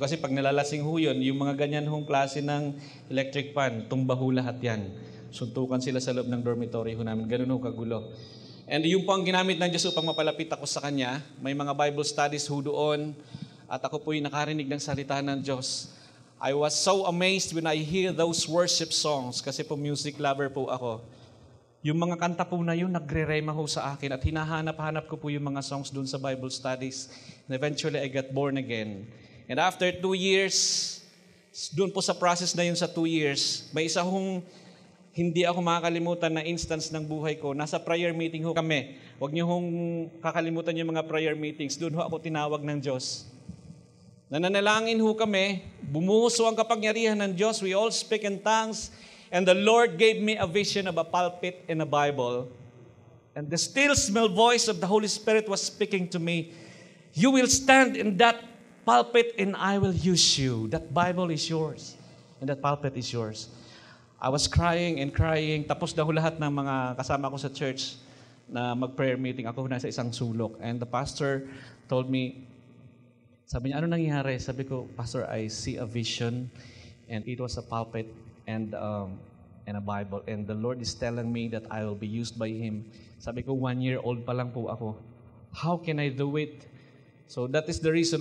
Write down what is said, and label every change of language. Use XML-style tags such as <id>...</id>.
<tl>Kasi pag nalalasing ho yun, yung mga ganyan hong klase ng electric fan, tumba ho lahat yan. Suntukan sila sa loob ng dormitory ho namin. Ganun ho kagulo. And yung po ang ginamit ng Diyos upang mapalapit ako sa Kanya. May mga Bible studies ho doon. At ako po'y nakarinig ng salita ng Diyos.</tl> <en>I was so amazed when I hear those worship songs.</en> <tl>Kasi po music lover po ako. Yung mga kanta po na yun, nagre-rema ho sa akin at hinahanap-hanap ko po yung mga songs doon sa Bible studies.</tl> <en>And eventually, I got born again. And after 2 years,</en> <tl>doon po sa process na yun sa 2 years, may isa hong hindi ako makakalimutan na instance ng buhay ko. Nasa prayer meeting ho kami. Huwag niyo hong kakalimutan yung mga prayer meetings. Doon ho ako tinawag ng Diyos. Nananalangin ho kami, bumuhos ho ang kapangyarihan ng Diyos.</tl> <en>We all speak in tongues. And the Lord gave me a vision of a pulpit in a Bible. And the still small voice of the Holy Spirit was speaking to me. You will stand in that pulpit and I will use you. That Bible is yours. And that pulpit is yours. I was crying and crying.</en> <tl>Tapos na ho lahat ng mga kasama ko sa church na mag-prayer meeting. Ako nasa isang sulok.</tl> <en>And the pastor told me,</en> <tl>sabi niya, ano nangyari? Sabi ko,</tl> <en>Pastor, I see a vision. And it was a pulpit and a Bible. And the Lord is telling me that I will be used by Him.</en> <tl>Sabi ko, 1 year old pa lang po ako.</tl> <en>How can I do it? So that is the reason.</en>